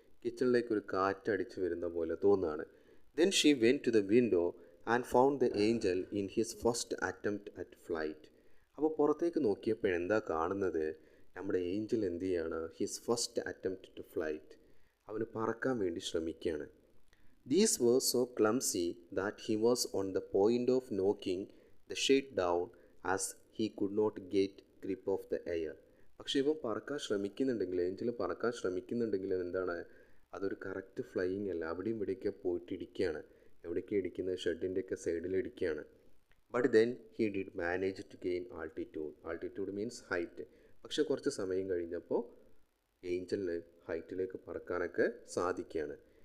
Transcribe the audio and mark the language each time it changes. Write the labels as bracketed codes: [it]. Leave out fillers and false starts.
[ml] കിച്ചണിലേക്ക് ഒരു കാറ്റടിച്ച് വരുന്ന പോലെ തോന്നുകയാണ്. [en] Then she went to the window and found the angel in his first attempt at flight. [ml] അപ്പോൾ പുറത്തേക്ക് നോക്കിയപ്പോൾ എന്താ കാണുന്നത്, നമ്മുടെ ഏഞ്ചൽ എന്ത് ചെയ്യാണ്, [en] his first attempt to flight, [ml] അവന് പറക്കാൻ വേണ്ടി ശ്രമിക്കുകയാണ്. [en] These were so clumsy that he was on the point of knocking the shade down as he could not get grip of the air. [ml] പക്ഷേ ഇവൻ പറക്കാൻ ശ്രമിക്കുന്നുണ്ടെങ്കിൽ, ഏഞ്ചൽ പറക്കാൻ ശ്രമിക്കുന്നുണ്ടെങ്കിലും എന്താണ്, അതൊരു കറക്റ്റ് ഫ്ലൈയിങ് അല്ല. അവിടെയും ഇവിടെയൊക്കെ പോയിട്ട് ഇടിക്കുകയാണ്. എവിടേക്കാണ് ഇടിക്കുന്നത്, ഷെഡിൻ്റെയൊക്കെ സൈഡിൽ ഇടിക്കുകയാണ്. [en] But then he did manage to gain altitude. Altitude means height. [ml] പക്ഷേ കുറച്ച് സമയം കഴിഞ്ഞപ്പോൾ ഏഞ്ചലിന് ഹൈറ്റിലേക്ക് പറക്കാനൊക്കെ സാധിക്കുകയാണ്.